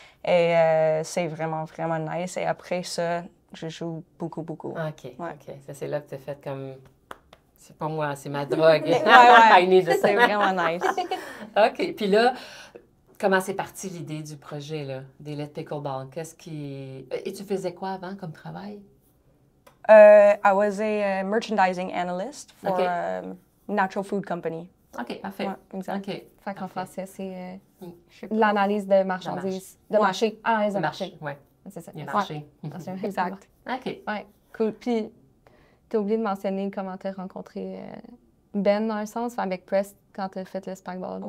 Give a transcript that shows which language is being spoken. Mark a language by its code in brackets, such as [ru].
[fr] Et c'est vraiment, vraiment nice. Et après ça, je joue beaucoup. OK, Ouais. OK. Ça, c'est là que tu as fait comme... C'est pas moi, c'est ma drogue. Ouais. [en] I need it. [fr] C'est vraiment nice. OK. Puis là, comment c'est parti l'idée du projet, là, des Let's Pickleball? Et tu faisais quoi avant comme travail? [en] I was a merchandising analyst for Okay. a natural food company. [fr] OK, parfait. Ouais, exact. OK. Fait qu'en français, c'est Mm. l'analyse de marchandises. De Ouais. marché. Analyse de Ça marché. marche. Oui, C'est ça. il y a Ouais. marché. Exact. OK. Ouais, cool. Puis, t'as oublié de mentionner comment t'as rencontré Ben, dans un sens, avec Press, quand t'as fait le spikeball.